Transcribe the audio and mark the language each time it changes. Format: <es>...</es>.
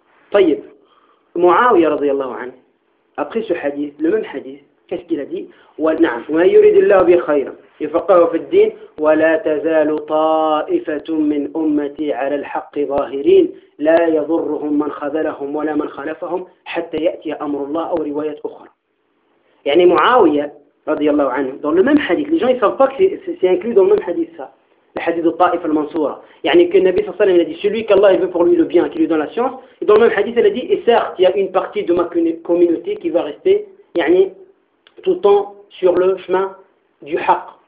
<fr>Tayyib, Mu'awiya radiyallahu anhu, après ce hadith, le même hadith, qu'est-ce qu'il a dit?</fr> <ar>وَنَعْمْ وَيُرِدِ اللَّهُ بِخَيْرًا يفقهوا في الدين ولا تزال طائفة من أمتي على الحق ظاهرين لا يضرهم من خذلهم ولا من خالفهم حتى يأتي أمر الله أو رواية أخرى. يعني معاوية رضي الله عنه</ar> <fr>dans le même hadith, les gens ils savent pas que c'est inclus dans le même hadith ça, le hadith de Taif al-Mansoura. يعني que le Nabi</fr> <ar>صلى الله عليه وسلم</ar> <fr>a dit celui qu'Allah veut pour lui le bien, qui lui donne la science, et dans le même hadith elle a dit et certes il y a une partie de ma communauté qui va rester يعني tout le temps sur le chemin du haqq.</fr>